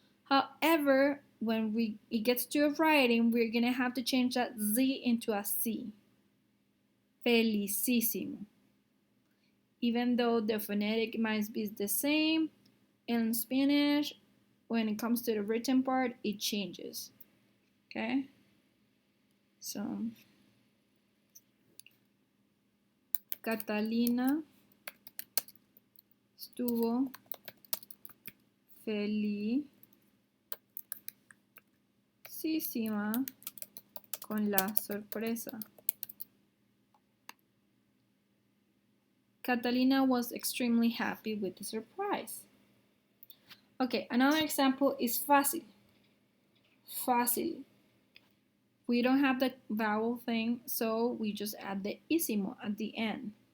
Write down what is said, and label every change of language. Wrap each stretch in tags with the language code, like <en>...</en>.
<en>However, when it gets to writing, we're gonna have to change that Z into a C. Felicísimo. Even though the phonetic might be the same, in Spanish, when it comes to the written part, it changes. Okay?</en> <es>So, Catalina estuvo felicísima con la sorpresa.</es> <en>Catalina was extremely happy with the surprise. Okay, another example is fácil. Fácil. We don't have the vowel thing, so we just add the ísimo at the end.</en>